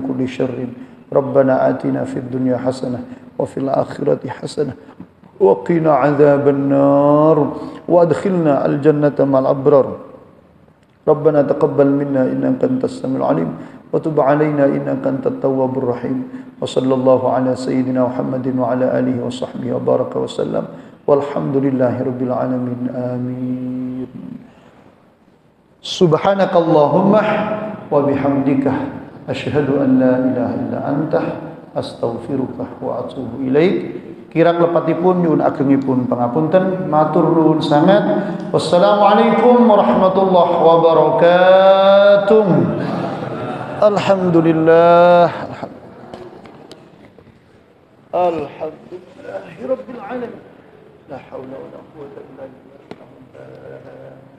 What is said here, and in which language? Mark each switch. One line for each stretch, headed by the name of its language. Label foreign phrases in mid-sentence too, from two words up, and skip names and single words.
Arabic: كل شر ربنا آتنا في الدنيا حسنة وفي الآخرة حسنة وقنا عذاب النار وأدخلنا الجنة مع الأبرار ربنا تقبل منا إنك أنت السميع العليم وتب علينا إنك أنت التواب الرحيم وصلى الله على سيدنا محمد وعلى آله وصحبه وبارك وسلم والحمد لله رب العالمين آمين. سبحانك اللهم وبحمدك أشهد أن لا إله إلا أنت أستغفرك وأتوب إليك.
Javanese: Kirang lepatipun nyuwun agengipun pangapunten, matur nuwun sangat.
Arabic: والسلام عليكم ورحمة الله وبركاته. Alhamdulillah. الحمد لله رب العالمين. لا حول ولا قوة إلا بالله.